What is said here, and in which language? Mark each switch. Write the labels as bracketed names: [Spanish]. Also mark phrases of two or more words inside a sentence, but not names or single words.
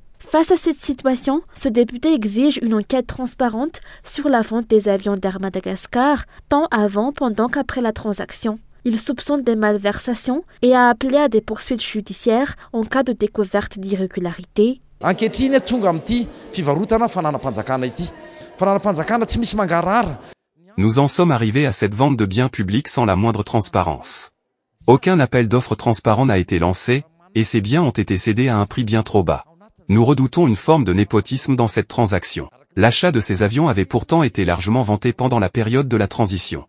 [French] Face à cette situation, ce député exige une enquête transparente sur la vente des avions d'Air Madagascar, tant avant, pendant qu'après la transaction. Il soupçonne des malversations et a appelé à des poursuites judiciaires en cas de découverte d'irrégularités. [Malagasy] Ankehitriny tonga amin'ity fivarotana fananam-panjakana ity. Fananam-panjakana tsy misy mangarahara. [French] Nous en sommes arrivés à cette vente de biens publics sans la moindre transparence. Aucun appel d'offres transparent n'a été lancé, et ces biens ont été cédés à un prix bien trop bas. Nous redoutons une forme de népotisme dans cette transaction. L'achat de ces avions avait pourtant été largement vanté pendant la période de la transition.